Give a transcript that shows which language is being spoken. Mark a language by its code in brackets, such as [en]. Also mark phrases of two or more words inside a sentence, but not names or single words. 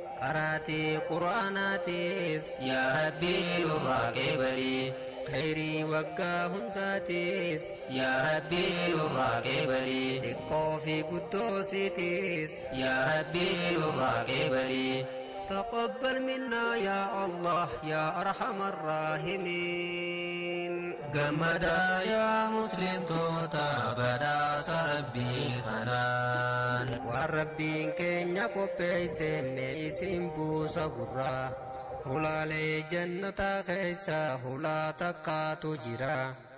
[om] Qaraatii Qur'aanaatis. Yaa Rabbii, nurraa qeebalii. Khayrii waggaa hundaatis. Yaa Rabbii, nurraa qeebalii. Xiqqoo fi guddoosiitis. Yaa Rabbii, nurraa qeebalii. [ar] تقبل منا يا الله يا أرحم الراحمين. [om] Gammadaa yaa muslimtoota badhaasa Rabbii kanaan. Waan Rabbiin keenya qopheesse mee isin buusa gurraa. Hulaalee jannataa keessa hulaa takkaatu jira.